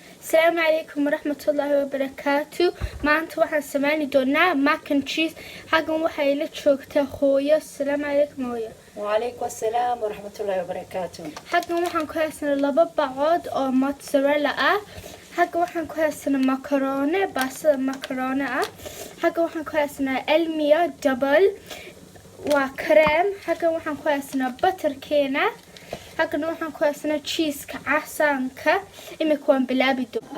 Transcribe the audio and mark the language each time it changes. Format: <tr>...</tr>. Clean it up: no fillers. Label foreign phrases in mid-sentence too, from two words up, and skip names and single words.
<ar>السلام عليكم ورحمة الله وبركاته.</ar> <so>maanta waxaan samayn doonaa</so> <en>mac and cheese.</en> <so>xagan waxay la joogtaa hooyo.</so> <ar>السلام عليكم hooyo. وعليكم السلام ورحمة الله وبركاته.</ar> <so>xagan waxaan ku haysanaa 2 bacood oo mozzarella ah. xagan waxaan ku haysanaa macaroni, baastada macaroni ah. xagan waxaan ku haysanaa elmiya double waa cream. xagan waxaan ku haysanaa butterkeena. حقنا waxaan ku haysanaa cheese-ka casaanka imika waan bilaabi doonaa</so>